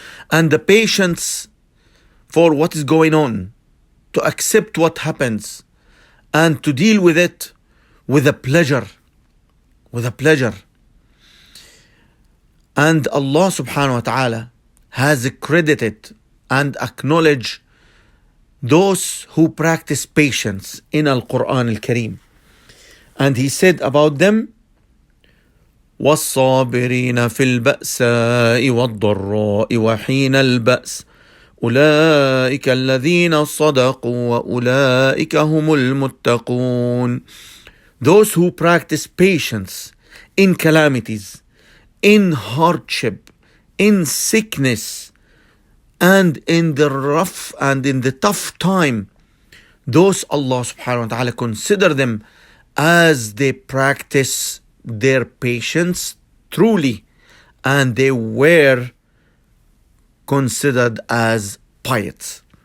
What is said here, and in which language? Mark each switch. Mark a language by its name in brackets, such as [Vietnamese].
[English] And the patience for what is going on, to accept what happens and to deal with it with a pleasure. And Allah subhanahu wa ta'ala has credited and acknowledged those who practice patience in Al-Quran Al-Kareem. And He said about them, [Arabic] وَالصَّابِرِينَ فِي الْبَأْسَاءِ وَالضَّرَّاءِ وَحِينَ الْبَأْسِ أُولَٰئِكَ الَّذِينَ صَدَقُوا وَأُولَٰئِكَ هُمُ الْمُتَّقُونَ. [English] Those who practice patience in calamities, in hardship, in sickness, and in the rough and in the tough time, those Allah subhanahu wa ta'ala consider them as they practice their patience truly, and they were considered as pious.